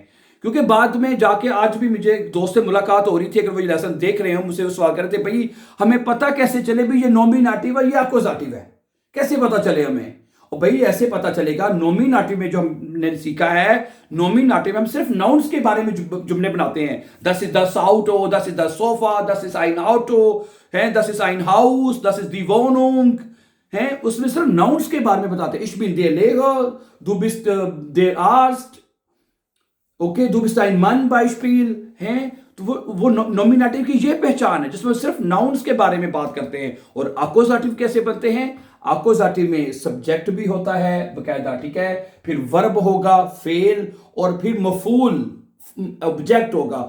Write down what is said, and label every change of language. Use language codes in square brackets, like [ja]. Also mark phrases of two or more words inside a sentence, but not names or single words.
[hi] क्योंकि बाद में जाके आज भी मुझे दोस्त से मुलाकात हो रही थी, अगर वो लेसन देख रहे हो, मुझसे वो सवाल कर रहे थे, भाई हमें पता कैसे चले भाई ये नॉमिनेटिव है, ये अकोजाटिव है, कैसे पता चले हमें? और भाई ऐसे पता चलेगा, नॉमिनेटिव में जो हमने सीखा है, नॉमिनेटिव में हम सिर्फ नाउन्स के बारे में जुमले बनाते हैं। [de] das ist das Auto, das ist das Sofa, das ist ein Auto है, das ist ein Haus, das ist die Wohnung है, [hi] उसमें सिर्फ नाउन्स के बारे में बताते हैं। [de] Ich bin der Lehrer, du bist der Arzt, ओके, du bist ein Mann Beispiel है। [hi] तो वो नॉमिनेटिव की ये पहचान है जिसमें सिर्फ नाउन्स के बारे में बात करते हैं। और अकोजाटिव कैसे बनते हैं? अकोजाटिव में सब्जेक्ट भी होता है बकायदा, ठीक है, फिर वर्ब होगा, फेल, और फिर मफूल ऑब्जेक्ट होगा।